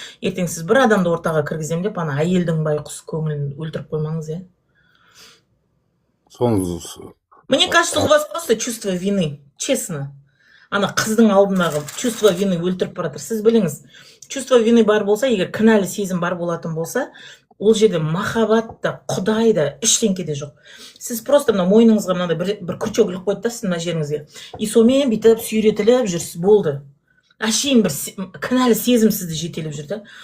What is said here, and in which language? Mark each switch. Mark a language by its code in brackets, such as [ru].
[kk] Ертең сіз бір адамды ортаға кіргізем деп, ана әйелдің байқұс көңілін өлтіріп қоймаңыз, е. [ru] Мне кажется, у вас просто чувство вины, честно. [kk] Ана қыздың алдындағы чувство вины өлтіріп баратыр. Сіз біліңіз, чувство вины бар болса, егер кінәлі сезім бар болатын болса, ол жерде махаббат да, құдай да, ештеңке де жоқ. Сіз просто мына мойныңызға мынандай бір күрчек іліп қойды да сіз мына жеріңізге. И сонымен бүйтіп сүйретіліп жүрсіз, болды. Әшейін бір кінәлі сезім сізді жетелеп жүр да.